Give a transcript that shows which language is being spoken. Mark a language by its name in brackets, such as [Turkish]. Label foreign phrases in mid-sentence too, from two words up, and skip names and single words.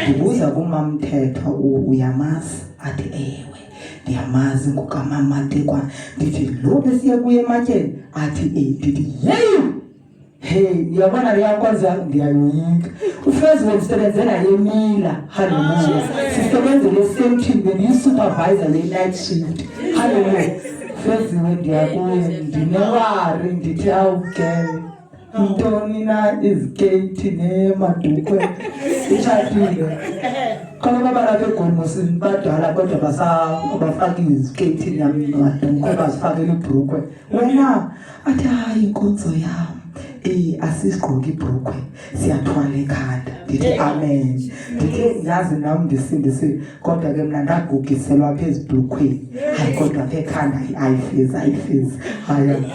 [Xhosa] Ndibuza kumamthethwa uyamazi athi ewe ndiyamazi ngokamama Ntekwana ndithi lo besiye kuye ematyeni athi ndithi hey yabona liyakwaza ndiyayoyika ufeziwe usebenzela yemila. Hallelujah. Sisebenza le- [English] same team [Xhosa] beniyisupervisor ye-night shift. Hallelujah. Feziwe ndiyakuye ndinewari ndithi awugele ntoni na izikeyiti nemadukwe itshapile khona babalapha eGomo sinibadala kodwa bafaki izikeyiti namadukwe bazifakele ibhrukwe wena athi hayi inkonzo yami asisigqoki ibhrukwe siyathwala ekhanda ndithi amen ndithi yazi nami ndisindisiwe kodwa ke mina ndagugiselwa phezu ebhrukweni hayi kodwa apha ekhanda ayifezi haya